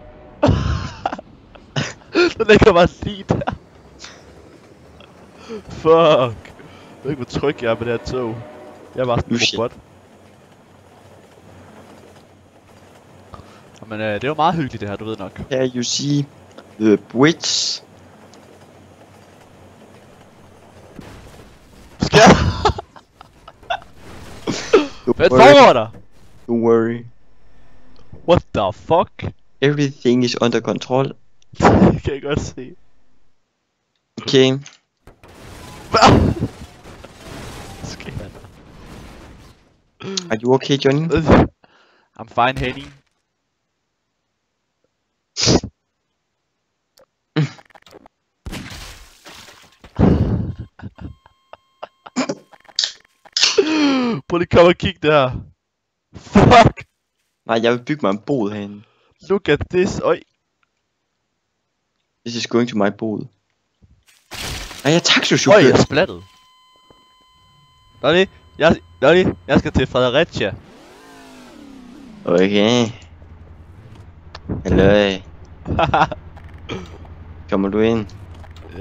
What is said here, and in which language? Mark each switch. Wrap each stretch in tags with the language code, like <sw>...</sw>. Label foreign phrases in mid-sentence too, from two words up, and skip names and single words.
<da>Der ligger bare lige der. Fuck. Jeg ved ikke, hvor tryg jeg er med det her tog. Jeg er bare sådan en robot. Men det er jo meget hyggeligt det her, du ved nok.</da> <en>Can you see the bridge?</en> <da>Hvad foregår der?</da> <en>Don't worry. What the fuck? Everything is under control.</en> <da>Det kan jeg godt se.</da> <en>Okay. Are you okay, Johnny? I'm fine, Henning.</en> <da>Prøv lige komme og kigge der. Fuck. Nej, jeg vil bygge mig en bod herinde.</da> <en>Look at this. Oj. This is going to my bod.</en> <da>Nej, jeg er taxachauffør. Oj, jeg er splattet. Lolly, jeg skal til Fredericia. Okay. Hallo. Kommer du ind? Ja.</da>